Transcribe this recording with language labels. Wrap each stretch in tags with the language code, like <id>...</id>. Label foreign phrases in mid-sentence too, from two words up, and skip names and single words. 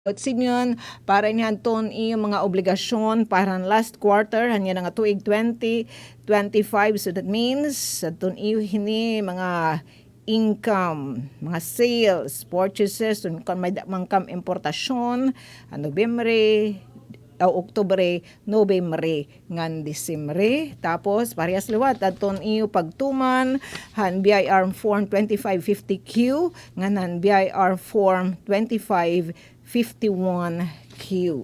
<war>Sinyon para iniadton iyong mga obligasyon para last quarter hanya nga tuig 2025,</war> <en>so that means</en> <war>adton iyo hini mga income, mga</war> <en>sales, purchases,</en> <war>kung may mangkam importasyon, Nobyembre, Oktubre, Nobyembre, ngan Disembre. Tapos parehas liwat adton iyo pagtuman han BIR form 2550Q ngan han BIR form 2551Q.</war>